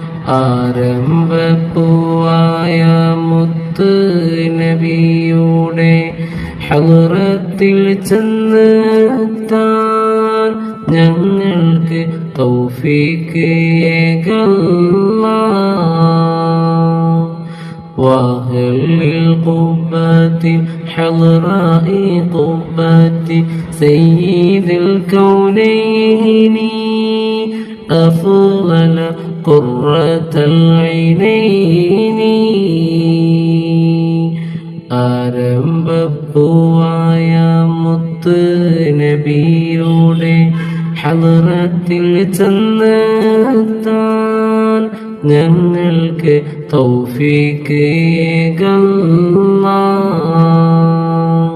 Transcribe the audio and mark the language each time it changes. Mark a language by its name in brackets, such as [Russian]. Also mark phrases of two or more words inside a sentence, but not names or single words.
[Malayalam] ആരംഭപ്പൂവായ മുത്ത് നബിയുടെ ഹളറത്തിൽ ചെന്നെത്താൻ ഞങ്ങൾക്ക് തൗഫീഖ് ഏകല്ലാഹ്. [Arabic] وأهل القبة حضراء قبة سيد الكونين أفضل قرة العينين. [Malayalam] ആരംഭപ്പൂവായ മുത്ത് നബിയുടെ ഹളറത്തിൽ ചെന്നെത്താൻ ഞങ്ങൾക്ക് തൗഫീഖ് ഏകല്ലാഹ്.